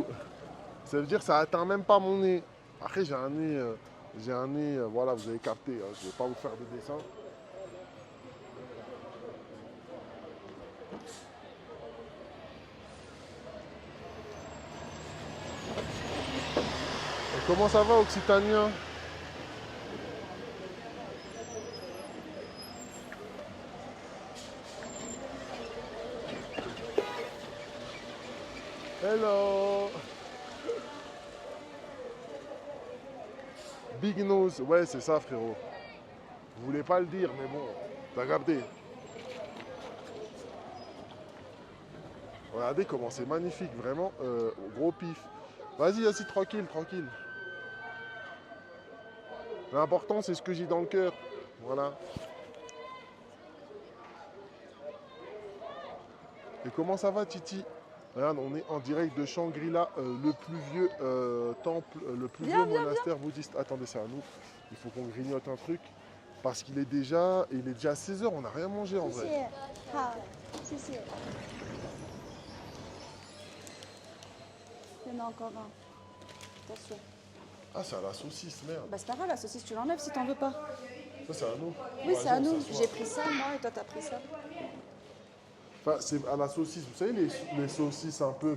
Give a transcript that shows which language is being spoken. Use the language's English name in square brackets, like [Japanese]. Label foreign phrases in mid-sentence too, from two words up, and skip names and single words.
[French] Ça veut dire que ça atteint même pas mon nez. Après, j'ai un nez, voilà, vous avez capté. Hein, je vais pas vous faire de dessin. Et comment ça va, Occitanien? Hello. [English] Big nose. [French] Ouais, c'est ça, frérot. Vous voulez pas le dire, mais bon, t'as capté. Regardez comment c'est magnifique, vraiment, gros pif. Vas-y, assis tranquille, tranquille. L'important, c'est ce que j'ai dans le cœur. Voilà. Et comment ça va, Titi? Regarde, on est en direct de Shangri-La, le plus vieux temple, le plus vieux monastère bouddhiste. Attendez, c'est à nous. Il faut qu'on grignote un truc. Parce qu'il est déjà 16 heures, on n'a rien mangé en vrai. [Chinese] 谢谢，好，谢谢。 [French] Il y en a encore un. Attention. Ah, c'est à la saucisse, merde. Bah c'est pas grave, la saucisse tu l'enlèves si t'en veux pas. Ça, c'est à nous. Oui, Vas-y, c'est à on nous. s'assoit. J'ai pris ça moi et toi t'as pris ça. Enfin, c'est à la saucisse. Vous savez, les saucisses un peu